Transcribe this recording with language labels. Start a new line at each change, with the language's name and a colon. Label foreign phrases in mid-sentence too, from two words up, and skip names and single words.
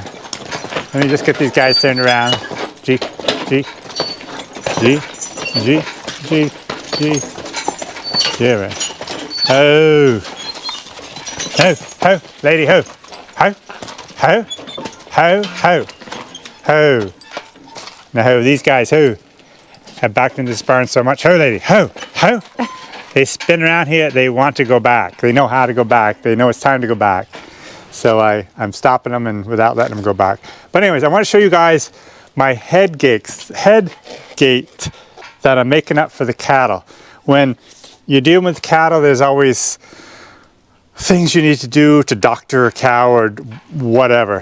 English: Let me just get these guys turned around. G, G, G, G, G, G. Yeah, ho, ho, ho, lady, ho, ho, ho, ho, ho, ho. Now, ho, these guys, ho, have backed into this barn so much. Ho, lady, ho, ho. They spin around here, they want to go back. They know how to go back. They know it's time to go back. So I'm stopping them and without letting them go back. But anyways, I want to show you guys my head gate that I'm making up for the cattle. When you're dealing with cattle, there's always things you need to do to doctor a cow or whatever.